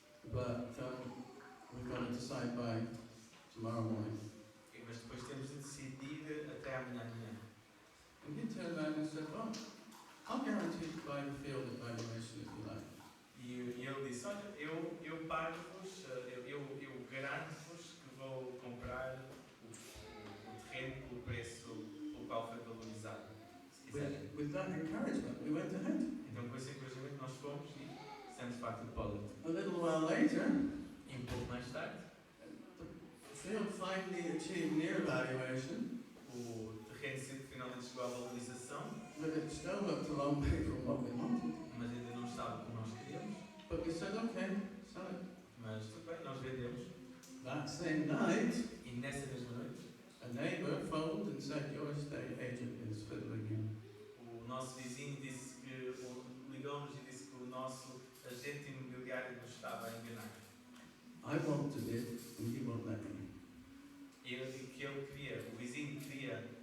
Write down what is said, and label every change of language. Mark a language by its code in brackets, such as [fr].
[en] But we've got to decide by tomorrow morning. [pt] Mas depois temos de decidir até amanhã de manhã. [en] And he turned around and said, well, I'll guarantee to buy the field at valuation if you like. [pt] E ele disse, olha, eu pago-vos, eu garanto-vos que vou comprar o terreno pelo preço pelo qual foi valorizado, se quiserem. [en] With that encouragement, we went ahead. [pt] Então com esse encorajamento nós fomos e fizemos parte do depósito. [en] A little while later, [pt] E pouco mais tarde, [en] the field finally achieved near valuation, [pt] o terreno finalmente chegou à valorização, [en] but it still looked a long way from what we wanted. [pt] mas ainda não estava como nós queríamos. [en] But we said, okay, sell it. [pt] Mas tudo bem, nós vendemos. [en] That same night, [pt] E nessa mesma noite, [en] a neighbour phoned and said, your estate agent is fiddling you. [pt] o nosso vizinho ligou-nos e disse que o nosso agente imobiliário nos estava a enganar. [en] I wanted it and he won't let me. [pt] E ele que ele queria, o vizinho queria